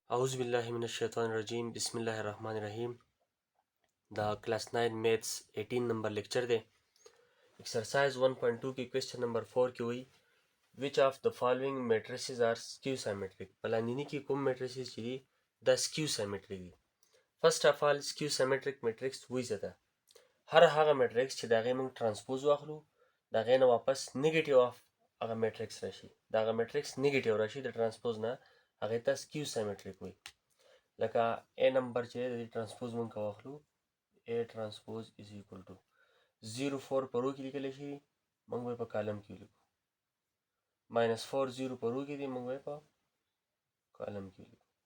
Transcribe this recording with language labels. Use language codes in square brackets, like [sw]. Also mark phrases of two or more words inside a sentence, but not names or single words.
[ar] اعوذ باللہ من الشیطان الرجیم بسم اللہ الرحمن الرحیم [en] دا class 9 maths 18 number lecture دے exercise 1.2 ki question number 4 [ps] کی ہوئی [en] which of the following matrices are skew symmetric [ps] پلانینی کی کوم میٹریسز چی دی دا [en] skew symmetric [ps] دی [en] first of all skew symmetric matrix [ps] وی زده هر هغه میټریکس چې د هغې موږ ټرانسپوز واخلو د هغې نه واپس [en] negative of [ps] هغه میټریکس راشي د هغه [en] matrix negative [ps] راشي د ټرانسپوز نه هغې ته [en] skew symmetric [ps] وي لکه A نمبر چې د دې ټرانسپوز موږ که واخلو A [en] transpose is equal to 0 4 [ps] په رو کې لیکلی شي موږ به یې په کالم کې ولیکو -4 0 په رو کې دی موږ به یې په کالم کې ولیکو